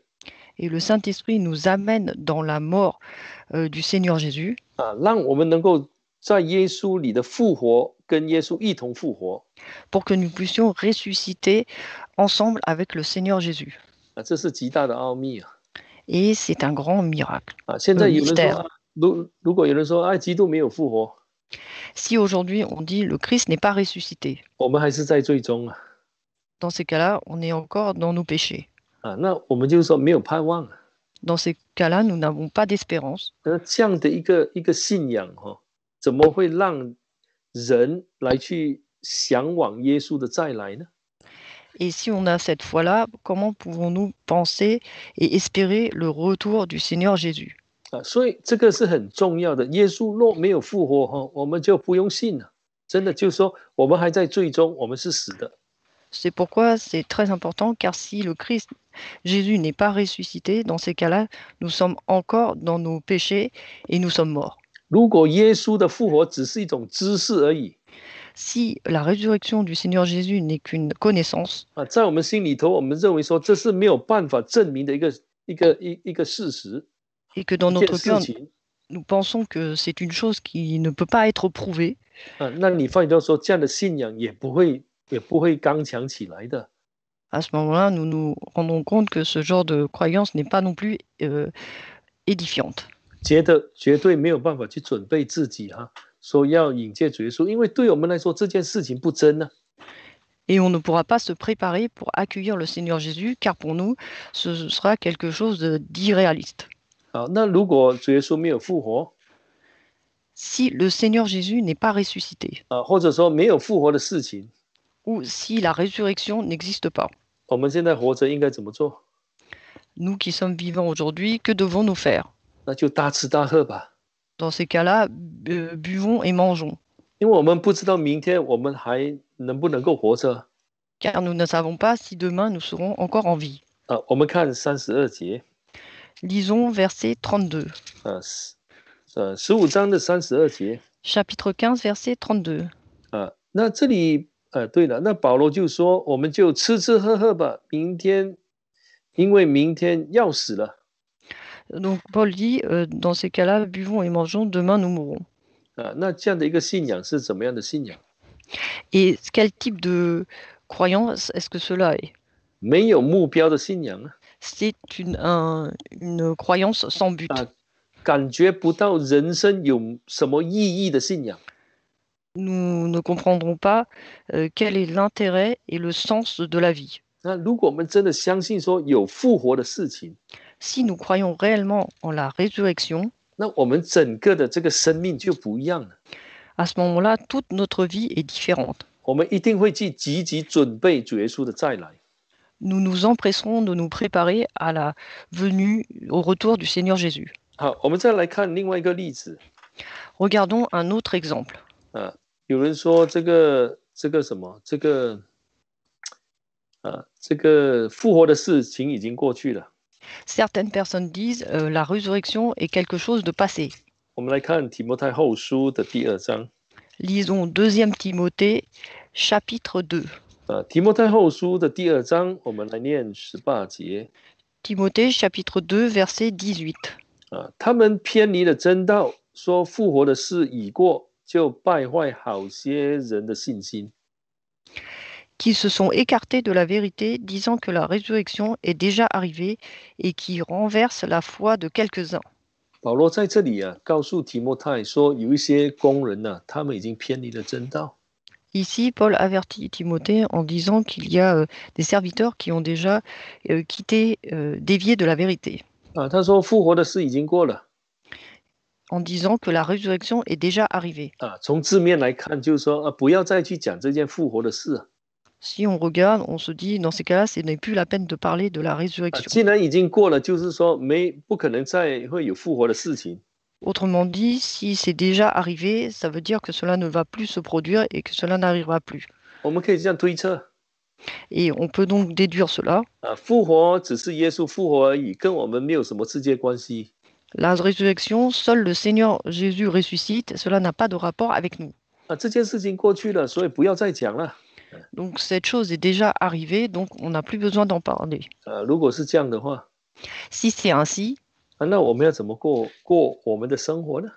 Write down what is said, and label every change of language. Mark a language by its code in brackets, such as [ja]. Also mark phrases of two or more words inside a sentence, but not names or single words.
[fr] Et le Saint-Esprit nous amène dans la mort du Seigneur Jésus. [zh] 让我们能够在耶稣里的复活，跟耶稣一同复活。 [fr] Pour que nous puissions ressusciter ensemble avec le Seigneur Jésus. [zh] 这是极大的奥秘啊。 [fr] Et c'est un grand miracle. [zh] 现在有人说，如果有人说，基督没有复活， [fr] Si aujourd'hui on dit le Christ n'est pas ressuscité, [zh] 我们还是在罪中啊。 [fr] dans ces cas-là, on est encore dans nos péchés. [zh] 那我们就是说没有盼望啊。 [fr] Dans ces cas-là, nous n'avons pas d'espérance. [zh] 这样的一个信仰怎么会让人来去向往耶稣的再来呢？ [fr] Et si on a cette foi-là, comment pouvons-nous penser et espérer le retour du Seigneur Jésus? [zh] 所以这个是很重要的。耶稣若没有复活我们就不用信了。真的就是说，我们还在罪中，我们是死的。 [fr] C'est pourquoi c'est très important, car si le Christ Jésus n'est pas ressuscité, dans ces cas-là, nous sommes encore dans nos péchés et nous sommes morts. [zh] 如果耶稣的复活只是一种知识而已， [fr] Si la résurrection du Seigneur Jésus n'est qu'une connaissance, [zh] 在我们心里头，我们认为说这是没有办法证明的一个事实， [fr] et que dans notre [zh] 一件 [fr] cœur, [zh] 事情。 [fr] nous pensons que c'est une chose qui ne peut pas être prouvée, [zh] 那你发觉到说，这样的信仰也不会也不会刚强起来的。 [fr] À ce moment-là, nous nous rendons compte que ce genre de croyance n'est pas non plus édifiante. [zh] 觉得绝对没有办法去准备自己说要迎接主耶稣，因为对我们来说这件事情不真呢。 [fr] Et on ne pourra pas se préparer pour accueillir le Seigneur Jésus, car pour nous, ce sera quelque chose d'irréaliste. [zh] 好，那如果主耶稣没有复活 [fr] Si le Seigneur Jésus n'est pas ressuscité, [zh] 或者说没有复活的事情， [fr] ou si la résurrection n'existe pas, [zh] 我们现在活着应该怎么做？ [fr] nous qui sommes vivants aujourd'hui, que devons-nous faire? [zh] 那就大吃大喝吧， [fr] Dans ces cas-là, buvons et mangeons, [zh] 因为我们不知道明天我们还能不能够活着。 [fr] car nous ne savons pas si demain nous serons encore en vie. [zh] 我们看32节， [fr] Lisons verset 32. [zh] 15 章的32节， [fr] Chapitre 15, verset 32. [zh] 那这里对了，那保罗就说，我们就吃吃喝喝吧，明天，因为明天要死了。 [fr] Donc Paul dit, dans ces cas-là, buvons et mangeons, demain nous mourrons. [zh] 那这样的一个信仰是怎么样的信仰？ [fr] Et quel type de croyance est-ce que cela est? [zh] 没有目标的信仰 [fr] C'est une croyance sans but. [zh] 感觉不到人生有什么意义的信仰。 [fr] Nous ne comprendrons pas quel est l'intérêt et le sens de la vie. [zh] 那如果我们真的相信说有复活的事情， [fr] Si nous croyons réellement en la résurrection, [zh] 那我们整个的这个生命就不一样了。 [fr] à ce moment-là, toute notre vie est différente. [zh] 我们一定会去积极准备主耶稣的再来。 [fr] Nous nous empresserons de nous préparer à la venue, au retour du Seigneur Jésus. [zh] 好，我们再来看另外一个例子。 [fr] Regardons un autre exemple. [zh] 有人说这个什么，这个复活的事情已经过去了。 [fr] Certaines personnes disent la résurrection est quelque chose de passé. [zh] 我们来看提摩太后书的第2章。 [fr] Lisons 2 Timothée, chapitre 2. [zh] 提摩太后书的第2章，我们来念18节。 [fr] Timothée, chapitre 2, verset 18. [zh] 他们偏离了真道，说复活的事已过，就败坏好些人的信心。 [fr] Qui se sont écartés de la vérité, disant que la résurrection est déjà arrivée et qui renversent la foi de quelques-uns. [zh] 保罗在这里告诉提摩太说，有一些工人他们已经偏离了真道。 [fr] Ici, Paul avertit Timothée en disant qu'il y a des serviteurs qui ont déjà dévié de la vérité. [zh] 他说复活的事已经过了。 [fr] En disant que la résurrection est déjà arrivée. [zh] 从字面来看，就是说不要再去讲这件复活的事。 [fr] Si on regarde, on se dit, dans ces cas-là, ce n'est plus la peine de parler de la résurrection. [zh] 既然已经过了，就是说不可能再会有复活的事情。 [fr] Autrement dit, si c'est déjà arrivé, ça veut dire que cela ne va plus se produire et que cela n'arrivera plus. [zh] 我们可以这样推测。 [fr] Et on peut donc déduire cela. [zh] 复活只是耶稣复活而已，跟我们没有什么直接关系。 [fr] La résurrection, seul le Seigneur Jésus ressuscite, cela n'a pas de rapport avec nous. [zh] 这件事情过去了，所以不要再讲了。 [fr] Donc cette chose est déjà arrivée, donc on n'a plus besoin d'en parler. [zh] 如果是这样的话， [fr] Si c'est ainsi, [zh] 那我们要怎么过我们的生活呢？